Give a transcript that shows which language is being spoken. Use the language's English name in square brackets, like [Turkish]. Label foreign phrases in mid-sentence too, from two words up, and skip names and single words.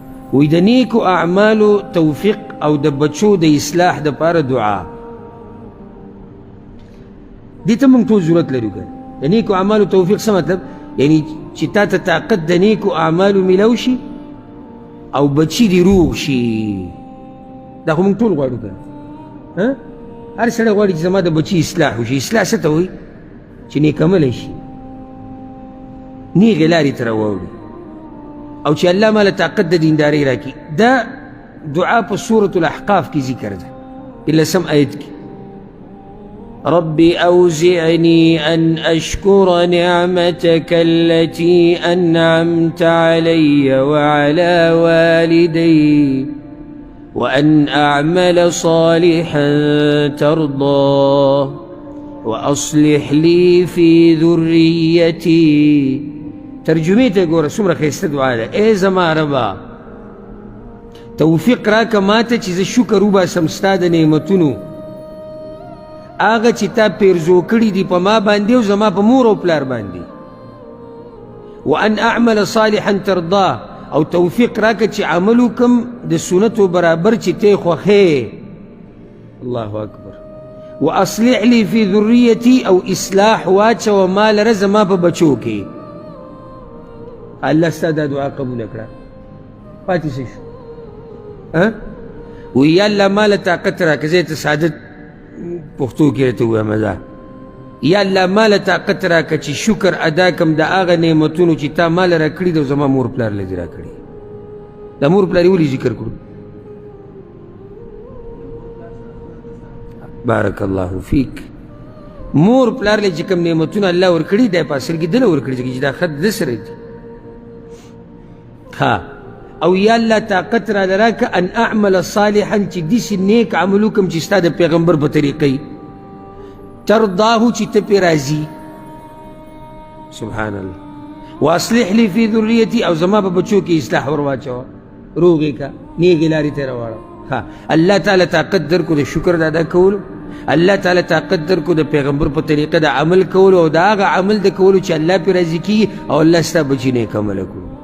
[Pashto] وی د نیکو اعمالو توفیق او د بچو د اصلاح دپاره دعا دې ته موږ ټول ضرورت لرو که د نیکو اعمالو توفیق څه مطلب یعنی چې تا ته طاقت د نیکو اعمالو میلاو شي او بچي دې روغ شي دا خو موږ ټول غواړو که هر سړی غواړي چې زما د بچي اصلاح وشي اصلاح څه ته وایي چې نیک عملی شي نیغې لارې ته راواوړي او چې الله ماله طاقت د دیندارۍ راکړي دا دعا په سورة الاحقاف کې ذکر ده 11 آیت کې [Arabic] رب أوزعني أن أشكر نعمتك التي أنعمت علي وعلى والدي وأن أعمل صالحا ترضاه وأصلح لي في ذريتي [Pashto] ترجمه ته ګوره څومره ښایسته دعا ده ای زما ربا توفیق راکه ماته چې زه شکر وباسم ستا د نعمتونو هغه چې تا پیرزو کړي دي په ما باندې او زما په مور او پلار باندې [Arabic] وان اعمل صالحا ترضاه [Pashto] او توفیق راکه چې عمل وکم د سنتو برابر چې ته خوښې [Arabic] الله اکبر واصلح لي في ذريتي [Pashto] او اصلاح واچوه ما لره زما په بچو کې الله ستا دا دعا قبول کړه پاتې څه شو وی یا الله ماله طاقت راکړه زه ته سعادت پښتو کې راته ووایم دا یا الله ماله طاقت راکړه چې شکر ادا کړم د هغه نعمتونو چې تا ماله راکړي دي او زما مور پلار له دې راکړي د مور پلار یې ولې ذکر کړو [Arabic] بارک الله فیک [Pashto] مور پلار له چې کوم نعمتونه الله ورکړي دی په اصل کې دله ورکړي چې دا خط د سره دي ها او یا الله طاقت را لراکه [Arabic] ان اعمل صالحا [Pashto] چې داسې نیک عمل وکړم چې ستا د پیغمبر په طریقې ترضاه چې ته پرې راضي [Arabic] سبحان الله واصلح لي في ذريتي [Pashto] او زما په بچو کې اصلاح ور واچوه روغې کا نیغې لارې ته راواړه ها الله تعالی طاقت درکو د شکر د ادا کولو الله تعالی طاقت درکو د پیغمبر په طریقه د عمل کولو او د هغه عمل د کولو چې الله پرې راضي کېږي او الله ستا بچي نیک عمله کړو